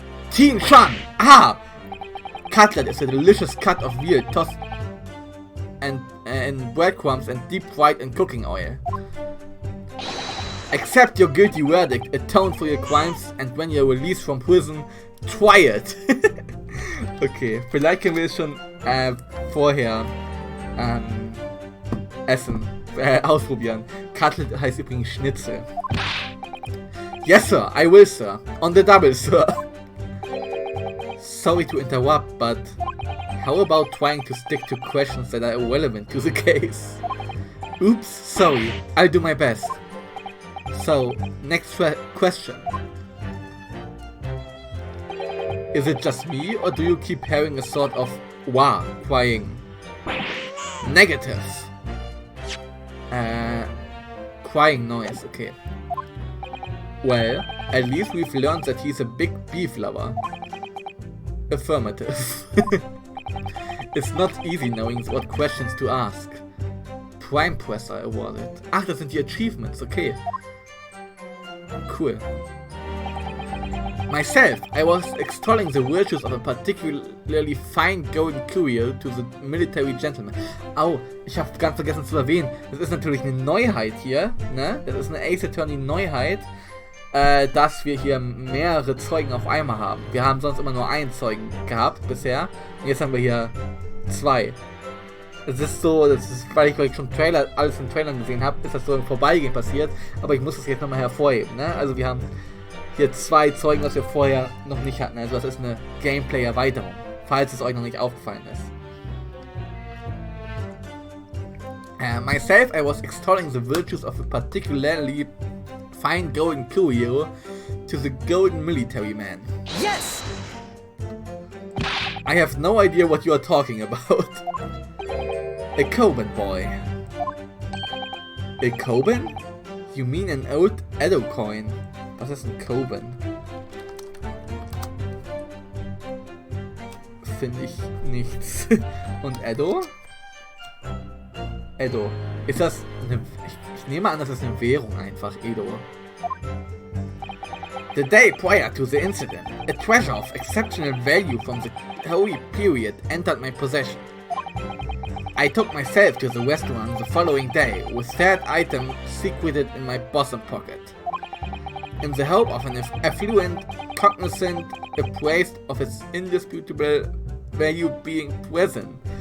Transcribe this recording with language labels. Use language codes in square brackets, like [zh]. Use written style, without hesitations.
[en] Teen Shan! Ah! Cutlet is a delicious cut of veal tossed and breadcrumbs and deep fried in cooking oil. Accept your guilty verdict, atone for your crimes, and when you're released from prison, try it! [de] Okay, vielleicht können wir es schon vorher essen, ausprobieren. Cutlet heißt übrigens Schnitzel. [en] Yes sir, I will sir. On the double sir. Sorry to interrupt, but how about trying to stick to questions that are irrelevant to the case? Oops, sorry, I'll do my best. So, next question. Is it just me, or do you keep hearing a sort of wah crying? Negatives. Crying noise, okay. Well, at least we've learned that he's a big beef lover. Affirmative. It's not easy knowing what questions to ask. Prime Presser awarded. [de] Ach, das sind die Achievements, okay. Cool. [en] Myself, I was extolling the virtues of a particularly fine-going courier to the military gentleman. [de] Au, ich habe ganz vergessen zu erwähnen, das ist natürlich eine Neuheit hier, ne? Das ist eine Ace Attorney Neuheit, dass wir hier mehrere Zeugen auf einmal haben. Wir haben sonst immer nur einen Zeugen gehabt bisher und jetzt haben wir hier 2. Es ist so, weil ich schon alles in Trailern gesehen habe, ist das so im Vorbeigehen passiert, aber ich muss das jetzt nochmal hervorheben, ne? Also wir haben hier 2 Zeugen, was wir vorher noch nicht hatten, also das ist eine Gameplay-Erweiterung, falls es euch noch nicht aufgefallen ist. [en] Myself, I was extolling the virtues of a particularly fine-going courier to the golden military man. Yes! I have no idea what you are talking about. A Coban boy. A Coban? You mean an old Edo coin? [de] Was ist ein Coban? Finde ich nichts. Und Edo? Edo. Ist das eine... Ich nehme an, das ist eine Währung einfach, Edo. [en] The day prior to the incident, a treasure of exceptional value from the holy period entered my possession. I took myself to the restaurant the following day with that item secreted in my bosom pocket, in the hope of an affluent cognizant appraised of its indisputable value being present.